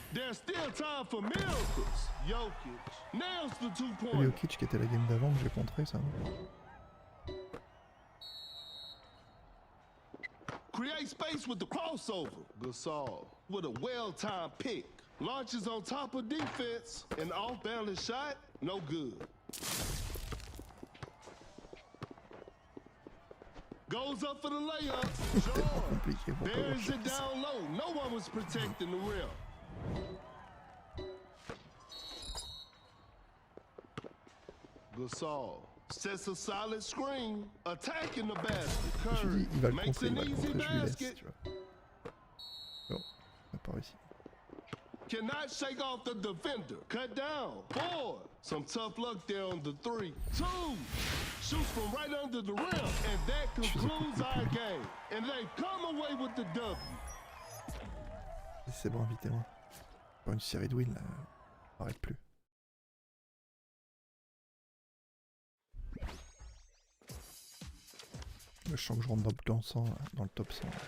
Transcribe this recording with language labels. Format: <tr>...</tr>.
<en>There's still time for miracles. Jokic nails the 2-pointer.</en> <fr>Jokic qui était la game d'avant que j'ai contré ça.</fr> <en>Create space with the crossover. Gasol with a well-timed pick. Launches on top of defense. An off-balance shot, no good. Goes up for the layup.</en> <fr>Compliqué pour</fr> <en>Buries it down low. No one was protecting the rim. Gasol sets a solid screen, attacking the basket. Curry makes an easy basket.</en> <fr>Non, on n'a pas réussi.</fr> <en>Cannot shake off the defender. Cut down. 4. Some tough luck there on the 3. 2. Shoots from right under the rim. And that concludes our game. And they come away with the W.</en> <fr>C'est bon, invitez-moi. Pour une série de wins, là, on n'arrête plus. Je sens que je rentre dans le top 100.</fr>